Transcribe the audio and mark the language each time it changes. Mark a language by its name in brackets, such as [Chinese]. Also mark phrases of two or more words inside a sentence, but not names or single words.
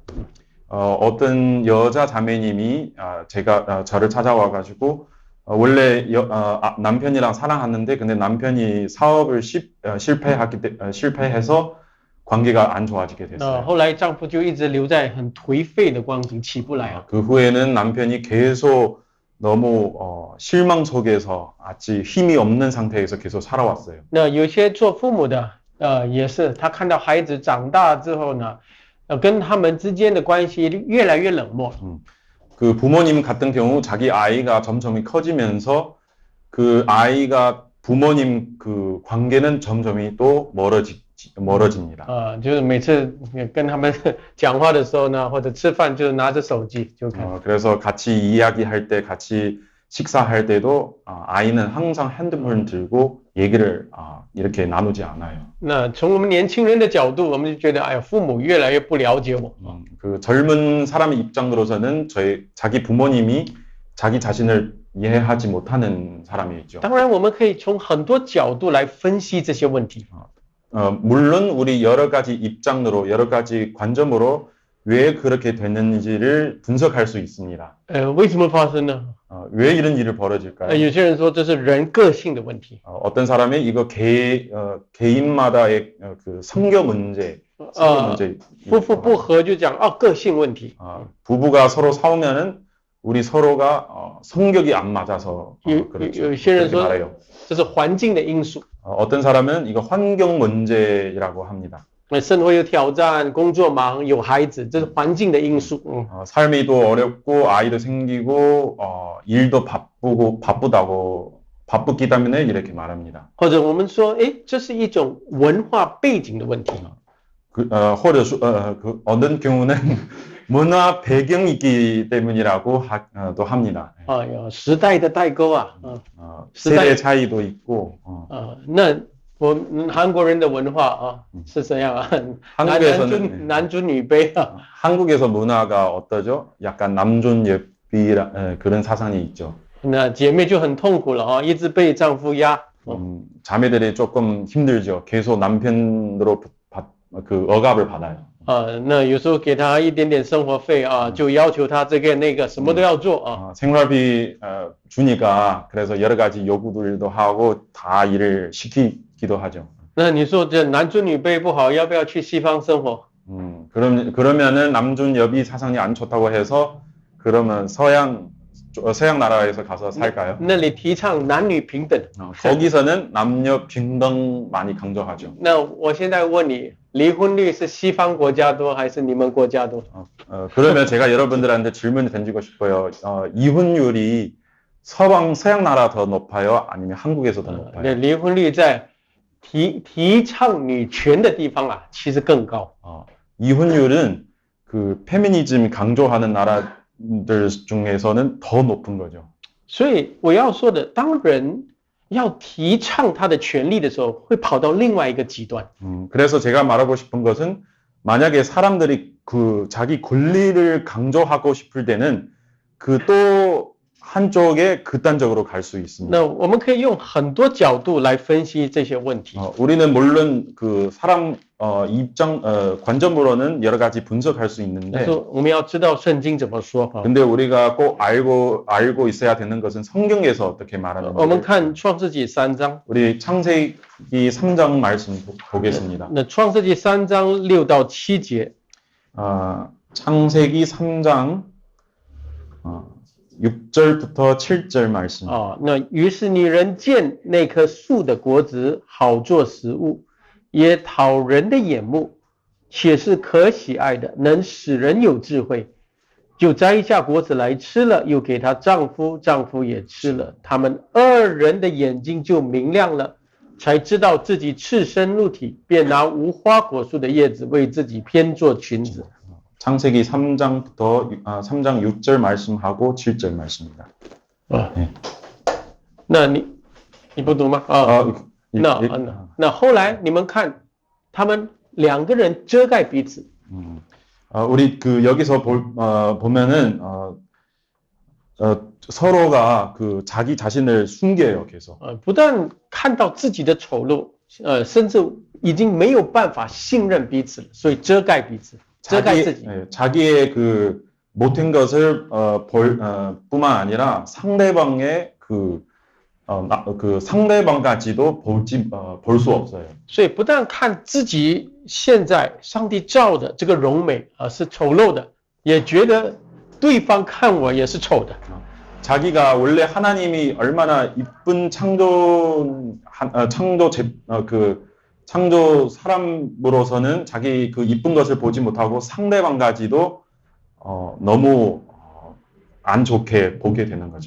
[Korean] 어떤 여자 자매님이 저를 찾아와가지고 원래 남편이랑 사랑하는데 근데 남편이 사업을 실패해서 관계가 안 좋아지게 됐어요. [Chinese] 后来丈夫就一直留在很颓废的光景，起不来啊。 [Korean] 그 후에는 남편이 계속 너무 실망 속에서 아주 힘이 없는 상태에서 계속 살아왔어요. [Chinese] 那有些做父母的也是，他看到孩子长大之后呢，跟他们之间的关系越来越冷漠。 [Korean] 그 부모님 같은 경우 자기 아이가 점점 커지면서 그 아이가 부모님 그 관계는 점점 또 멀어집니다. [Chinese] 就是每次跟他们讲话的时候呢，或者吃饭就拿着手机就看。 [Korean] 그래서 같이 이야기할 때 같이 식사할 때도 아이는 항상 핸드폰을 들고 얘기를 이렇게 나누지 않아요. [Chinese] 那从我们年轻人的角度，我们就觉得，父母越来越不了解我。 [Korean] 그 젊은 사람의 입장으로서는 자기 부모님이 자기 자신을 이해하지 못하는 사람이죠. [Chinese] 当然，我们可以从很多角度来分析这些问题。 [Korean] 물론 우리 여러 가지 입장으로 여러 가지 관점으로 왜 그렇게 됐는지를 분석할 수 있습니다. [Chinese] 为什么发生呢？ [Korean] 왜 이런 일이 벌어질까요? [Chinese] 有些人说这是人个性的问题。 [Korean] 어떤 사람이 이거 개인마다의 그 성격 문제. [Chinese] 夫妇不和就讲个性问题。 [Korean] 부부가 서로 싸우면은 우리 서로가 성격이 안 맞아서 그렇죠. [Chinese] 有些人说这是环境的因素。 [Korean] 어떤 사람은 이거 환경 문제라고 합니다. [Chinese] 生活有挑战，工作忙，有孩子，这是环境的因素。 [Korean] 삶이 또 어렵고 아이도 생기고 일도 바쁘기 때문에 이렇게 말합니다. [Chinese] 或者我们说，这是一种文化背景的问题。或者说 [Korean] 어떤 경우는 문화 배경이기 때문이라고 또 합니다. [Chinese] 有时代的代沟啊， [Korean] 세대 차이도 있고. [Chinese] 那韩国人的文化啊是这样啊， [Korean] 한국에서는 [Chinese] 男尊女卑啊。 [Korean] 한국에서 문화가 어떠죠? 약간 남존여비라 그런 사상이 있죠. [Chinese] 那姐妹就很痛苦了啊，一直被丈夫压。 [Korean] 자매들이 조금 힘들죠. 계속 남편으로 그 억압을 받아요. [Chinese] 那有时候给她一点点生活费啊，就要求她这个那个什么都要做啊。 [Korean] 생활비 주니까 그래서 여러 가지 요구들도 하고 다 일을 시키기도 하죠. [Chinese] 那你说这男尊女卑不好，要不要去西方生活？ [Korean] 그러면은 남존여비 사상이 안 좋다고 해서 그러면 서양 나라에서 가서 살까요? [Chinese] 那里提倡男女平等。 [Korean] 거기서는 남녀 平等 많이 강조하죠. [Chinese] 那我现在问你，离婚率是西方国家多还是你们国家多？ [Korean] 그러면 제가 여러분들한테 질문을 던지고 싶어요. 이혼율이 서양 나라 더 높아요? 아니면 한국에서 더 높아요? [Chinese] 那离婚率在提倡女权的地方啊，其实更高。 [Korean] 이혼율은 그 페미니즘 강조하는 나라들 중에서는 더 높은 거죠. [Chinese] 所以我要说的，当人要提倡他的权利的时候，会跑到另外一个极端。 [Korean] 그래서 제가 말하고 싶은 것은 만약에 사람들이 그 자기 권리를 강조하고 싶을 때는 그 또 한쪽에 극단적으로 갈 수 있습니다. [Chinese] 那我们可以用很多角度来分析这些问题。 [Korean] 우리는 물론 그 사람 관점으로는 여러 가지 분석할 수 [Chinese] 但 [Korean] 있는데 [Chinese] 是我们要知道圣经怎么说。 [Korean] 근데 우리가 꼭 알고 있어야 되는 것은 성경에서 어떻게 [Chinese] 我们 [Korean] 말하는지 [Chinese] 看创世纪3章， [Korean] 우리 창세기 3장 말씀 보겠습니다. [Chinese] 那创世纪3章6到7节， [Korean] 창세기 3장 6절부터 7절 말씀. [Chinese] 那于是女人见那棵树的果子好做食物，也讨人的眼目，且是可喜爱的，能使人有智慧，就摘下果子来吃了，又给她丈夫，丈夫也吃了，他们二人的眼睛就明亮了，才知道自己赤身露体，便拿无花果树的叶子为自己编做裙子。 [Korean] 창세기 3장부터 3장 6절 말씀하고 7절 말씀입니다. 네. [Chinese] 那你不读吗？那后来你们看，他们两个人遮盖彼此。 [Korean] 우리 그 여기서 보면은 서로가 그 자기 자신을 숨겨요, 계속. [Chinese] 不但看到自己的丑陋，甚至已经没有办法信任彼此了，所以遮盖彼此，遮盖自己。 [Korean] 자기의 그 못한 것을 뿐만 아니라 상대방의 그 상대방까지도 볼 수 없어요. [Chinese] 所以不但看自己现在上帝造的这个荣美是丑陋的，也觉得对方看我也是丑的。 [Korean] 자기가 원래 하나님이 얼마나 이쁜 창조 사람으로서는 자기 그 이쁜 것을 보지 못하고 상대방까지도 너무 안 좋게 보게 되는 거죠.